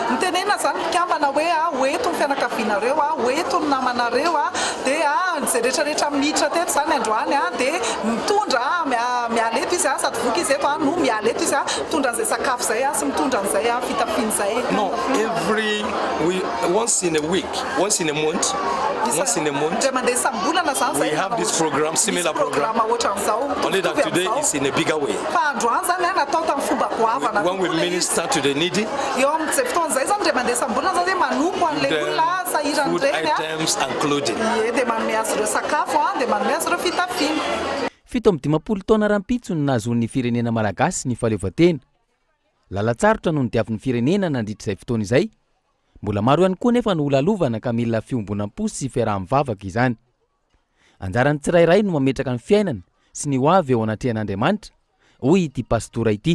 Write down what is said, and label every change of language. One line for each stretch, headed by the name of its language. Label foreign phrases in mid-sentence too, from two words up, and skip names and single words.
English: No, once in a week, once in a month, we have this program, similar program. Only that today is in a bigger way. When we minister to the needy, the food items and clothing.
Malagasy: 17 taona rampitso ny nahazoan'ny firenena malagasy ny fahaleovantena. Lalatsarotra no nitiavin'ny firenena nandritrizay fotoana izay. Mbola maro ihany koa nefa no olalovana ka mila fiombonam-po sy fiaraha-mivavaka izany. Anjarany tsirairay no mametraka ny fiainana sy ny hoavy eo anatrehan'Andriamanitra, hoy ity pastora ity.